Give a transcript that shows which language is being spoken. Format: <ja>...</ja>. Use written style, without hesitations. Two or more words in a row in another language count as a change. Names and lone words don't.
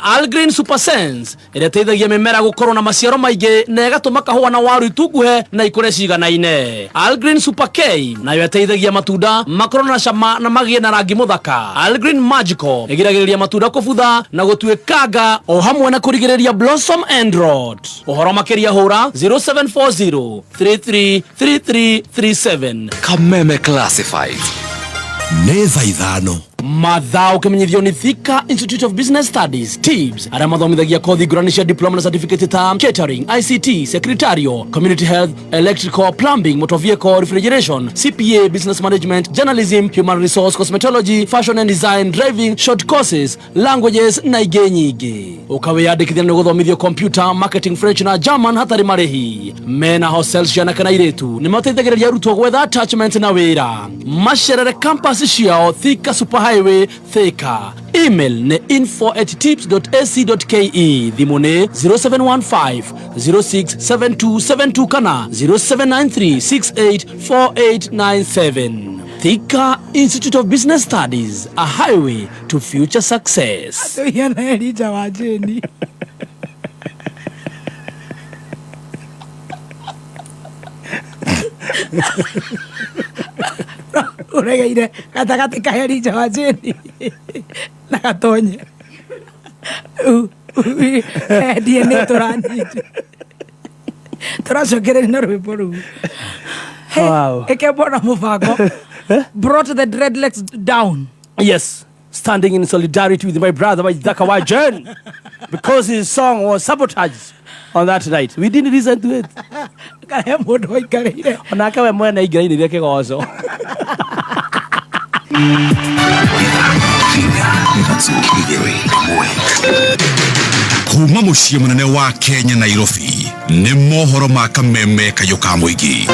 <ki>Algreen Super Sense ĩrĩa ĩteithagia mĩmera gũkorwo na maciaro maingĩ na ĩgatũma kahũa na waru itunguhe na ikũre ciganaine. Algreen Super K nayo ĩteithagia matunda makorwo na cama na magĩe na rangi mũthaka. Algreen Magical ĩgiragĩrĩria matunda kũbutha na gũtuĩkanga o hamwe na kũrigĩrĩria</ki> <en>blossom and rot.</en> <ki>Ũhoro makĩria hũra 0740 333337. Kameme Classified. Neza ithano. Mathaa ũkĩmenyithio nĩ Thika Institute of Business Studies TIBS arĩa mathomithagia kothi ngũrani cia diploma na certificate ta</ki> <en>catering, ICT, secretarial, community health, electrical, plumbing, motor vehicle, refrigeration, CPA, business management, journalism, human resource, cosmetology, fashion and design, driving, short courses, languages</en> <ki>na ingĩ nyingĩ. Ũkawĩyandĩkithia nĩ gũthomithio computer, marketing, French na German hatarĩ marĩhi. Mena hostels cia anake na airĩtu nĩ mateithagĩrĩria arutwo gwetha attachment na wĩra. Macerere campus ciao Thika Super Highway, Thika. Email ne info@tips.ac.ke. Thimo ne 0715 067272 kana 0793 684897.</ki> <en>Thika Institute of Business Studies, a highway to future success.</en> <ki>Uregeire gatagati ka Elijah wa Jeni na Gatonye DNA turanyite turacokerera na rwimbo ruu. Wow. Eke bona mubango</ki> <en>brought the dreadlocks down. Yes, standing in solidarity with my brother Waithaka wa Jen, because his song was sabotaged on that night. We didn't listen to it.</en> <ki>Kaya mundu waikarire Onake we mwena ingiraini ria kigoco. Kuma muciĩ munene wa Kenya Nairobi nĩ mohoro ma kameme kayo ka mũingĩ.</ki>